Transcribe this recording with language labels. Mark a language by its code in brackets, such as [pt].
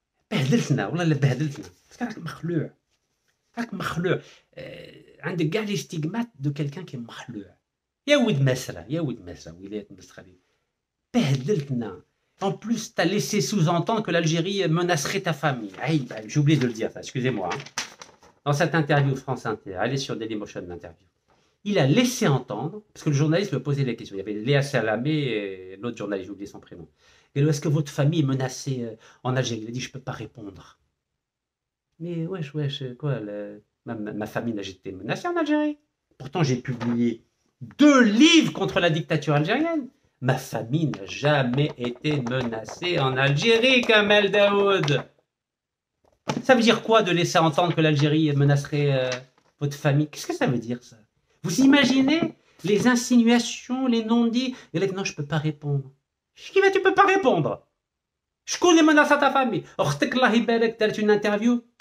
[ar] بهدلتنا والله اللي بهدلتنا بس راك مخلوع راك مخلوع عندك كاع [fr] لي ستيغمات دو كالكان [ar] كي مخلوع يا ولد مسرة يا ولد مسرة ولاية مسرة بهدلتنا. [fr] En plus, tu as laissé sous-entendre que l'Algérie menacerait ta famille. Aïe, j'ai oublié de le dire, ça, excusez-moi. Hein. Dans cette interview France Inter, allez sur Dailymotion l'interview, il a laissé entendre, parce que le journaliste me posait la question, il y avait Léa Salamé et l'autre journaliste, j'ai oublié son prénom. Est-ce que votre famille est menacée en Algérie? Il a dit, je ne peux pas répondre. Mais wesh, quoi, ma famille n'a jamais été menacée en Algérie. Pourtant, j'ai publié 2 livres contre la dictature algérienne. Ma famille n'a jamais été menacée en Algérie, Kamel Daoud. Ça veut dire quoi de laisser entendre que l'Algérie menacerait votre famille? Qu'est-ce que ça veut dire, ça? Vous imaginez les insinuations, les non-dits? Et là, non, je ne peux pas répondre. Qui va, tu peux pas répondre? Je connais menace à ta famille. [ar] أختك الله يبارك دارت [fr] une interview.